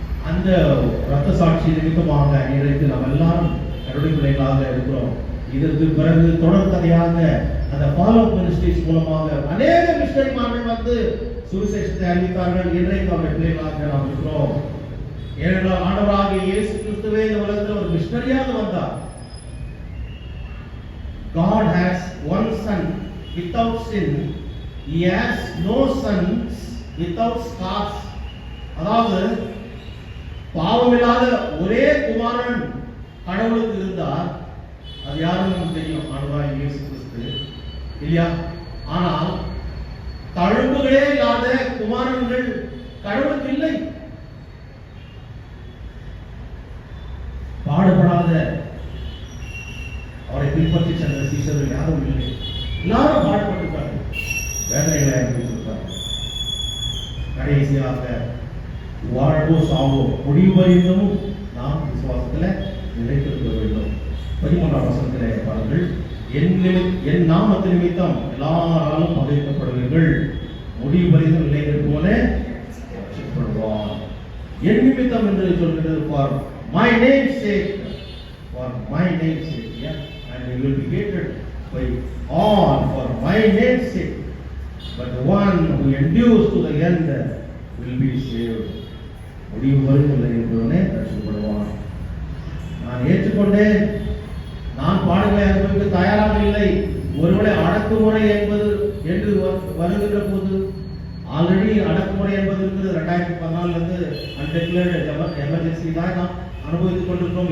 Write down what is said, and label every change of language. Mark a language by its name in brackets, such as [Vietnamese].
[Tamil] அந்த ரத்த சாட்சி நிமித்தமாக இன்றைக்கு நாம் எல்லாரும் கருணை பிள்ளைகளாக இருக்கிறோம். இதற்கு பிறகு தொடர் கதையாக அந்த ஃபாலோ மினிஸ்ட்ரிஸ் மூலமாக அநேக மிஷனரிமார்கள் வந்து சுவிசேஷத்தை அறிவித்தார்கள். இன்றைக்கு அவருடைய பிள்ளைகளாக நாம் இருக்கிறோம். ஏனென்றால் ஆண்டவராகிய இயேசு கிறிஸ்துவே இந்த உலகத்தில் ஒரு மிஷனரியாக வந்தார். [English] God has one son without sin. He has no sons without scars. [Tamil] அதாவது பாவமில்லாத ஒரே குமாரன் கடவுளுக்கு இருந்தார். அது யாரும் நமக்கு தெரியும், ஆண்டவராகிய இயேசு கிறிஸ்து இல்லையா? ஆனால் தழும்புகளே இல்லாத குமாரன்கள் கடவுளுக்கு இல்லை. பாடுபடாத அவரை பின்பற்றி சென்ற சீஷர்கள் யாரும் இல்லை. எல்லாரும் பாடுபட்டிருக்கார்கள், வேதனைகளை அனுபவித்திருக்கார்கள். கடைசியாக வாழ்வோ சாவோ முடிவு வரையிலும் நாம் விசுவாசத்தில் நிலைத்திருக்க வேண்டும். 13ஆம் வசனத்திலே பாருங்கள், என் நாமத்து நிமித்தம் எல்லாராலும் பகைக்கப்படுவீர்கள், முடிவு வரையிலும் நிலைத்திருப்போனே ரட்சிக்கப்படுவான். என் நிமித்தம் என்று சொல்கிறது, [English] for my name's sake, for my name's sake, yeah, and you will be hated by all for my name's sake, but the one who endures to the end will be saved. [Tamil] முடிவு வரையிலும் நிலைத்திருப்போனே ரட்சிக்கப்படுவான். நான் ஏற்றுக்கொண்டேன், நான் பாடுகளை அனுபவிக்க தயாராக இல்லை. ஒருவேளை அடக்குமுறை என்பது என்று வருகின்ற போது, ஆல்ரெடி அடக்குமுறை என்பது இருக்கிறது. 2014 அன்டிக்ளேர்டு எமர்ஜென்சி தான் நாம் அனுபவித்துக் கொண்டிருக்கிறோம்.